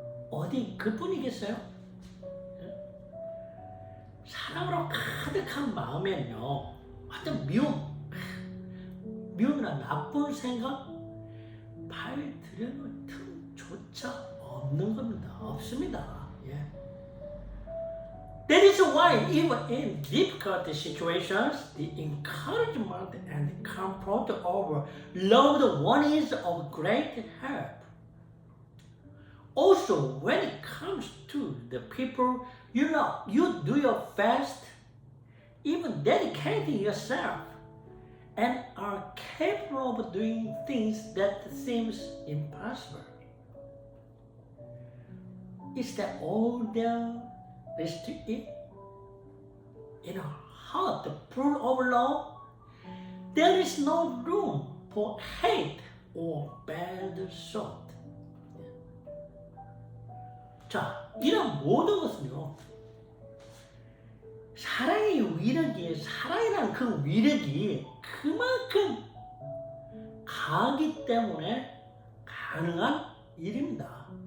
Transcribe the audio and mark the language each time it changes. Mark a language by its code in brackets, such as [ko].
[ko] 어디 그뿐이겠어요? 사랑으로 가득한 마음에는요, 어떤 미움이나 나쁜 생각 발 들여놓을 틈조차 없는 겁니다. 없습니다. 예. [en] That is why even in difficult situations, the encouragement and comfort of loved one is of great help. Also, when it comes to the people you love, you do your best, even dedicating yourself, and are capable of doing things that seems impossible. Is that all there is to it? In a heart full of love, there is no room for hate or bad thought. [ko] 자, 이런 모든 것은요, 사랑의 위력이, 사랑이라는 그 위력이 그만큼 강하기 때문에 가능한 일입니다.